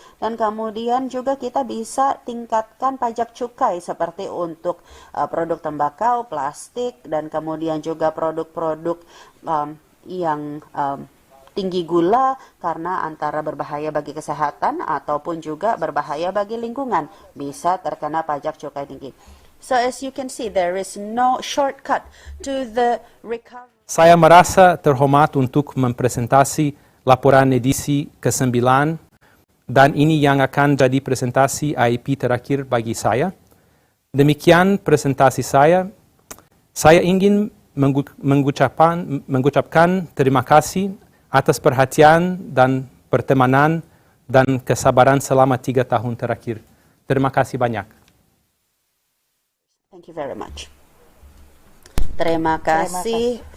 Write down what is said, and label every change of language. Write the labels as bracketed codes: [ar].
[id] Dan kemudian juga kita bisa tingkatkan pajak cukai seperti untuk produk tembakau, plastik, dan kemudian juga produk-produk yang tinggi gula karena antara berbahaya bagi kesehatan ataupun juga berbahaya bagi lingkungan, bisa terkena pajak cukai tinggi. [en] So as you can see, there is no shortcut to the recovery. [id] Saya merasa terhormat untuk mempresentasi laporan edisi ke-9, dan ini yang akan jadi presentasi AIP terakhir bagi saya. Demikian presentasi saya. Saya ingin mengucapkan terima kasih atas perhatian dan pertemanan dan kesabaran selama 3 tahun terakhir. Terima kasih banyak. [en] Thank you very much. [id] Terima kasih